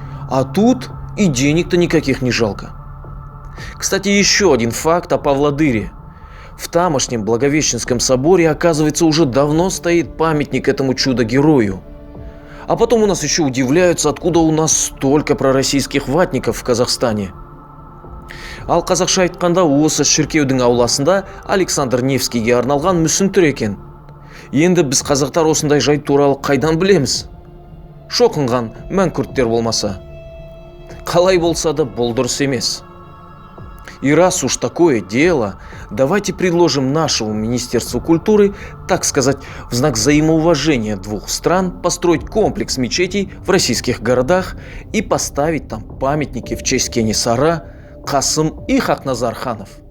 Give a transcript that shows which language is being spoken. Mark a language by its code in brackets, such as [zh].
[ru] А тут и денег-то никаких не жалко. Кстати, еще один факт о Павлодыре. В тамошнем Благовещенском соборе, оказывается, уже давно стоит памятник этому чудо-герою. А потом у нас еще удивляются, откуда у нас столько пророссийских ватников в Казахстане. [kk] Ал қазақша айтқанда осы шіркеудің ауласында Александр Невскийге арналған мүсін тұр екен. Енді біз қазақтар осындай жайт туралы қайдан білеміз? Шоқынған мәңкүрттер болмаса. Қалай болса да бұл дұрыс емес. [ru] И раз уж такое дело, давайте предложим нашему Министерству культуры, так сказать, в знак взаимоуважения двух стран, построить комплекс мечетей в российских городах и поставить там памятники в честь Кенесара, Касым и Хакназар ханов.